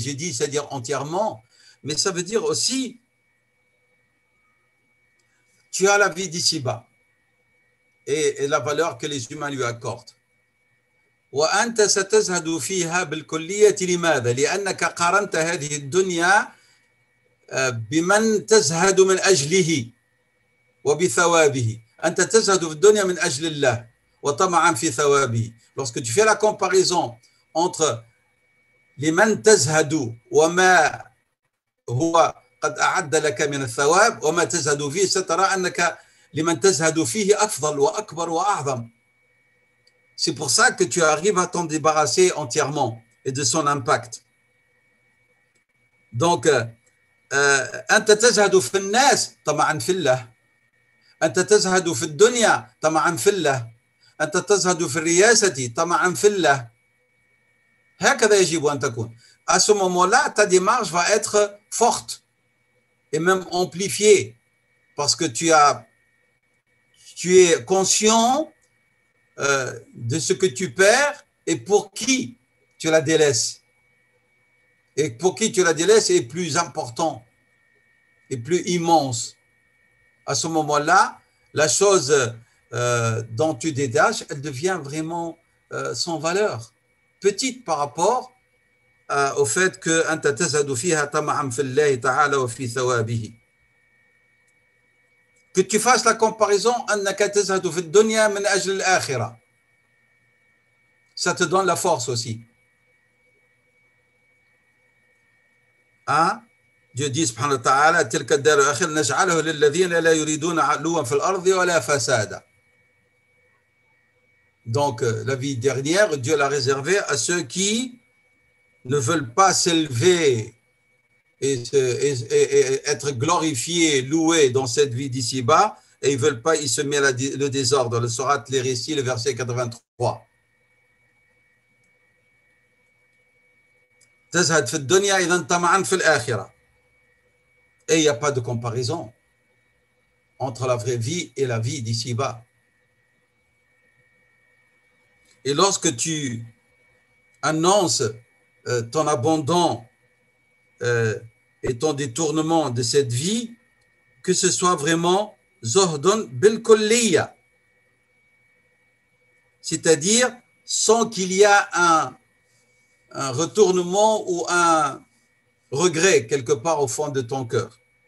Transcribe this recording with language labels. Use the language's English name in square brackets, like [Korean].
[French] J'ai dit, c'est-à-dire entièrement, mais ça veut dire aussi, tu as la vie d'ici-bas et la valeur que les humains lui accordent. [Arabic] وأنت ستزهد فيها بالكلية. لماذا؟ لأنك قارنت هذه الدنيا بمن تزهد من أجله وبثوابه. أنت تزهد في الدنيا من أجل الله وطمعا في ثوابه. [French] Lorsque tu fais la comparaison entre [Arabic] لمن تزهد وما هو قد أعد لك من الثواب وما تزهد فيه, سترى أنك لمن تزهد فيه أفضل وأكبر وأعظم. [French] C'est pour ça que tu arrives à t'en débarrasser entièrement et de son impact. [Arabic] Donc, أنت تزهد في الناس طمعا في الله. أنت تزهد في الدنيا طمعا في الله. أنت تزهد في الرياسة طمعا في الله. هكذا يجب أن تكون. [French] À ce moment-là, ta démarche va être forte et même amplifiée parce que tu es conscient de ce que tu perds et pour qui tu la délaisses. Et pour qui tu la délaisses est plus important et plus immense. À ce moment-là, la chose dont tu détaches, elle devient vraiment sans valeur, petite par rapport au fait que [Arabic] أنت تزهد فيها طمعا في الله تعالى وفي ثوابه. [French] Que tu fasses la comparaison [Arabic] أنك تزهد في الدنيا من أجل الآخرة, [French] ça te donne la force aussi. Dieu dit [Arabic] subhanahu wa ta'ala تلك الدار الآخرة نجعله للذين لا يريدون علوا في الأرض ولا فسادا. [French] Donc la vie dernière, Dieu l'a réservée à ceux qui ne veulent pas s'élever et être glorifiés, loués dans cette vie d'ici-bas, et ils ne veulent pas, ils se mettent le désordre. Le Sourate les récits, le verset 83. [Arabic] تزهد في الدنيا إذا طمعا في الآخرة. [French] Et il n'y a pas de comparaison entre la vraie vie et la vie d'ici-bas. Et lorsque tu annonces ton abandon et ton détournement de cette vie, que ce soit vraiment [Arabic] Zohdon bil kulliya, [French] c'est-à-dire sans qu'il y ait un retournement ou un regret quelque part au fond de ton cœur.